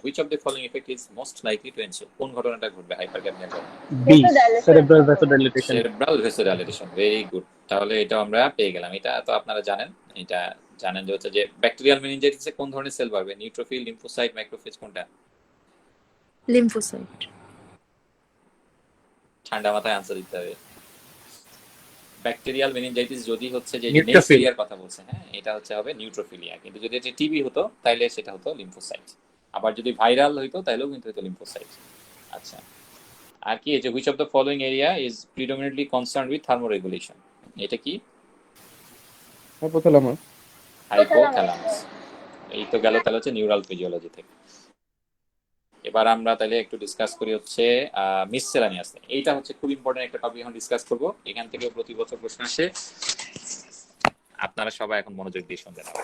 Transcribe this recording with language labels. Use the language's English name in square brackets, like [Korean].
[English] Which of the following effect is most likely to ensue? [Bangla] কোন ঘটনাটা ঘটবে hypercapnia এর কারণে? [English] B. Vasodilation. Cerebral vasodilation. Cerebral vasodilation. Very good. [Bangla] তাহলে এটা আমরা পেয়ে গেলাম। এটা তো আপনারা জানেন। এটা জানেন যে হচ্ছে যে ব্যাকটেরিয়াল মেনিনজাইটিসে কোন ধরনের সেল বাড়বে? নিউট্রোফিল, লিম্ফোসাইট, ম্যাক্রোফেজ কোনটা? লিম্ফোসাইট। ঠান্ডা মাথায় আনসার দিতে হবে। ব্যাকটেরিয়াল মেনিনজাইটিস যদি হচ্ছে যে [English] Neutrophil. [Bangla] নেক্সিয়ার কথা বলছে, হ্যাঁ, এটা হচ্ছে হবে নিউট্রোফিলিয়া। কিন্তু যদি এটা টিবি হতো তাহলে সেটা হতো লিম্ফোসাইট। আবার যদি ভাইরাল হইতো তাহলেও কিন্তু হতো লিম্ফোসাইট। আচ্ছা, আর কি এই যে [English] which of the following area is predominantly concerned with thermoregulation? [Bangla] এটা কি? [English] hypothalamus. [Bangla] হাইপোথ্যালামাস। এই তো গেল তাহলে হচ্ছে নিউরাল ফিজিওলজি থেকে। এবার আমরা তাহলে একটু ডিসকাস করি হচ্ছে মিসসেলানিয়াস। এইটা হচ্ছে খুব ইম্পর্টেন্ট একটা টপিক এখন ডিসকাস করব। এখান থেকে প্রতি বছর প্রশ্ন আসে, আপনারা সবাই এখন মনোযোগ দিয়ে শুনতে হবে।